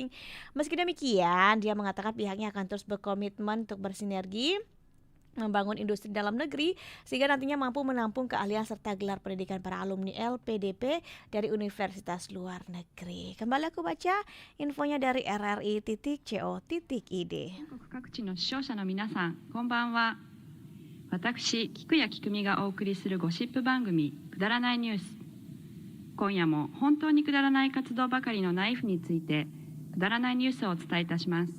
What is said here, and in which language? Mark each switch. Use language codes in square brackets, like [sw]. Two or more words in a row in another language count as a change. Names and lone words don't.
[id] Meski demikian, dia mengatakan pihaknya akan terus berkomitmen untuk bersinergi membangun industri dalam negeri sehingga nantinya mampu menampung keahlian serta gelar pendidikan para alumni LPDP dari universitas luar negeri. Kembali aku baca infonya dari rri.co.id. [ja] 各地の視聴者の皆さん、こんばんは。私、菊谷菊美がお送りするゴシップ番組、くだらないニュース。今夜も本当にくだらない活動ばかりのナイフについて、くだらないニュースをお伝えいたします。